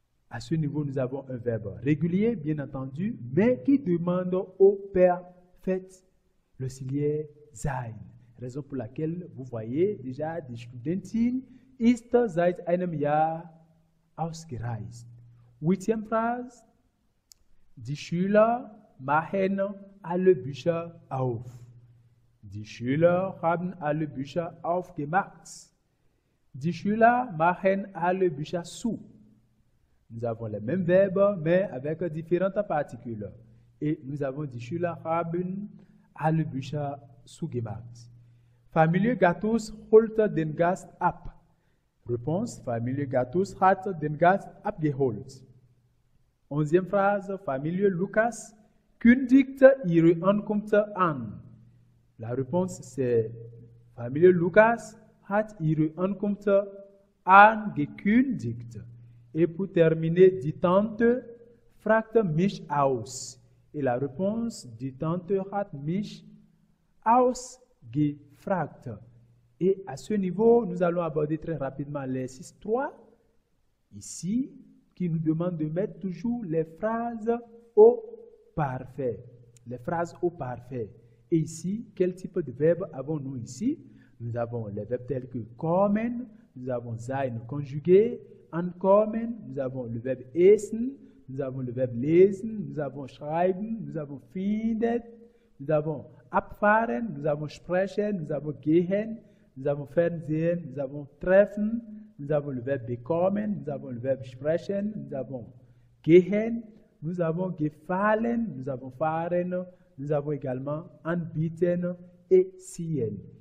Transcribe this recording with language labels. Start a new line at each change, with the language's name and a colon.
French: À ce niveau, nous avons un verbe régulier, bien entendu, mais qui demande au perfect l'auxiliaire sein. Raison pour laquelle vous voyez déjà
German: die Studentin ist seit einem Jahr ausgereist.
French: 8e Phrase.
German: Die Schüler machen alle Bücher auf. Die Schüler haben alle Bücher aufgemacht. Die Schüler machen alle Bücher zu.
French: Nous avons les mêmes verbes, mais avec différentes particules. Et nous avons
German: die Schüler haben alle Bücher zugemacht. Familie Gattus holt den Gast ab. Réponse, Familie Gattus hat den Gast abgeholt. 11e Phrase, Familie Lukas kündigt ihre Ankunft an.
French: La réponse, c'est
German: Familie Lukas hat ihre Ankunft angekündigt.
French: Et pour terminer,
German: die Tante fragt mich aus.
French: Et la réponse,
German: die Tante hat mich ausgefragt.
French: Et à ce niveau, nous allons aborder très rapidement l'exercice 3, ici, qui nous demande de mettre toujours les phrases au parfait. Les phrases au parfait. Et ici, quel type de verbe avons-nous ici? Nous avons les verbes tels que kommen, nous avons sein conjugué, ankommen, nous avons le verbe essen, nous avons le verbe lesen, nous avons schreiben, nous avons finden, nous avons abfahren, nous avons sprechen, nous avons gehen, nous avons fernsehen, nous avons treffen, nous avons le verbe bekommen, nous avons le verbe sprechen, nous avons gehen, nous avons gefallen, nous avons fahren, nous avons également anbieten et sehen.